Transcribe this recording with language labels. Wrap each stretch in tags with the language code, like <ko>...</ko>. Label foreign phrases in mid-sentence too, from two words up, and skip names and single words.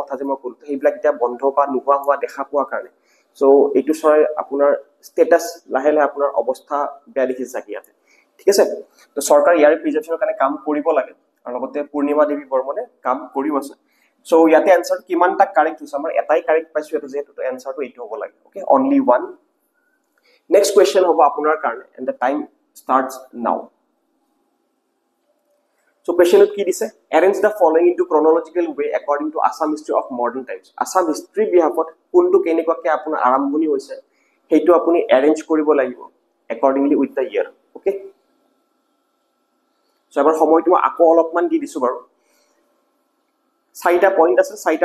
<as>কথা যে মই ক'লো সেইবিলাক এতিয়া বন্ধ বা নোহোৱা হোৱা দেখা পোৱাৰ কাৰণে সো এইটো চৰাই আপোনাৰ ষ্টেটাছ লাহে লাহে আপোনাৰ অৱস্থা বেয়া দেখিছে চাগে ইয়াতে ঠিক আছে তো চৰকাৰ ইয়াৰ প্ৰিজাৰ্ভেশ্যনৰ কাৰণে কাম কৰিব লাগে আৰু লগতে পূৰ্ণিমা দেৱী বৰ্মনে কাম কৰিও আছে সো ইয়াতে এনসাৰ কিমানটা কাৰেক্ট হৈছে আমাৰ এটাই কাৰেক্ট পাইছো এটা যেহেতু এনসাৰটো এইটো হ'ব লাগে</as> <en>okay only one next question</en> <as>হ'ব আপোনাৰ কাৰণে</as> <en>and the time starts now So question</en> <as>কি দিছে</as> <en>arrange the following into chronological way according to Assam history of modern times Assam history</en> <as>বিহাফত কোনটো কেনেকুৱাকে আপোনাৰ আৰম্ভণি হৈছে সেইটো আপুনি arrange কৰিব লাগিব</as> <en>accordingly with the year okay</en> <as>so এবাৰ সময়টো আকৌ অলপমান দি দিছো বাৰু চাৰিটা পইণ্ট আছে চাৰিটা</as>